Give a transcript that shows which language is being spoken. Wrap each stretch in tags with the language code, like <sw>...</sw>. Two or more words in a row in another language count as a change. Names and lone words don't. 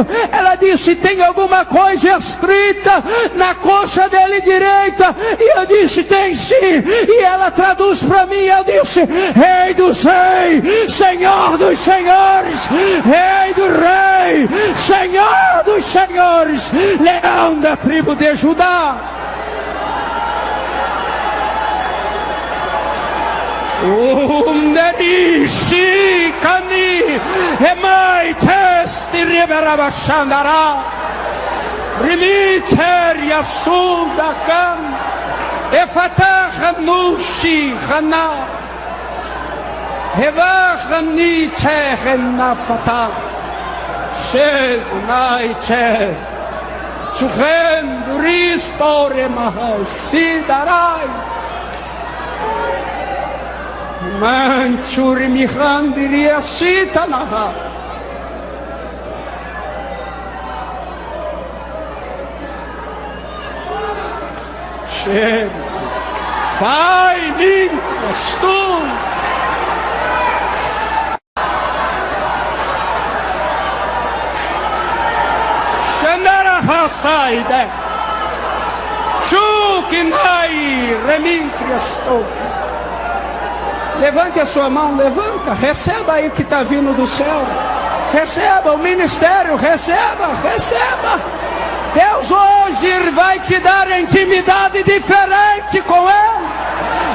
<pt>Ela disse: tem alguma coisa escrita na coxa dele direita? E eu disse: tem sim. E ela traduz para mim. Eu disse: Rei dos reis, Senhor dos senhores, Rei do rei, Senhor dos senhores, Leão da tribo de Judá. Umderishi kani hemai testi riberabashandara rimiter yasuda kan efatah nushi khana hevachni chehna fata shed nai che chuchen ristore mahasidarai Manchuri mihandiria sitanaha. Cheiro. Vai, limpas tu. Xandara hasaide. Chukinai remintrias toque. Levante a sua mão, levanta, receba aí o que está vindo do céu. Receba o ministério, receba. Deus hoje vai te dar intimidade diferente com Ele.</pt>